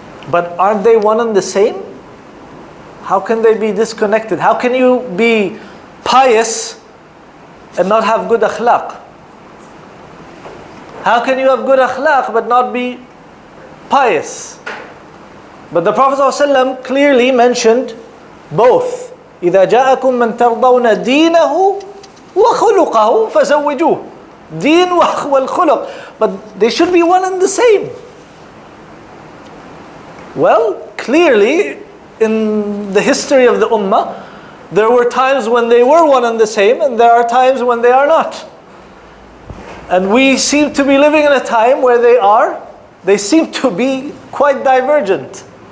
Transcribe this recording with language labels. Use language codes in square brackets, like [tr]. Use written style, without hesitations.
[en] But aren't they one and the same? How can they be disconnected? How can you be pious and not have good akhlaq? How can you have good akhlaq but not be pious? But the Prophet ﷺ clearly mentioned both. [ar] إذا جاءكم من ترضون دينه وخلقه فزوجوه. Deen wal khuluq. [en] But they should be one and the same. Well, clearly, in the history of the Ummah, there were times when they were one and the same, and there are times when they are not. And we seem to be living in a time where they seem to be quite divergent.